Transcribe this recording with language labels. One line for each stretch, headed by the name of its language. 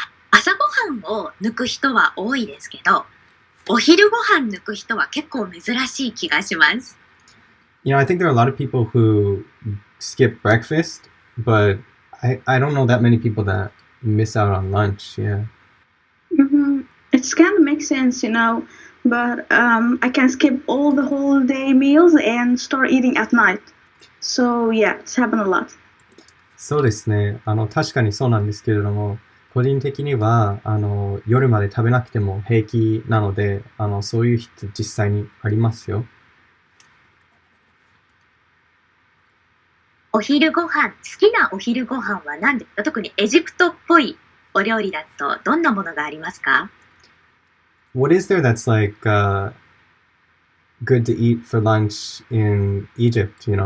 Japanese: 朝ごはんを抜く人は多いですけど、お昼ご飯抜く人は結構珍しい気がします。
English: I think there are a lot of people who skip breakfast, but I don't know that many people that miss out on lunch. Yeah. hmm It's kind of makes sense, but I can skip all the whole day meals and start eating at night. So yeah, it's happened a lot.
Japanese: そうですね。確かにそうなんですけれども、個人的には、夜まで食べなくても平気なので、そういう人実際にありますよ。お昼ご飯、好きなお昼ご飯は何ですか？特にエジプトっぽいお料理だとどんなものがありますか？
English: What is there that's like good to eat for lunch in Egypt?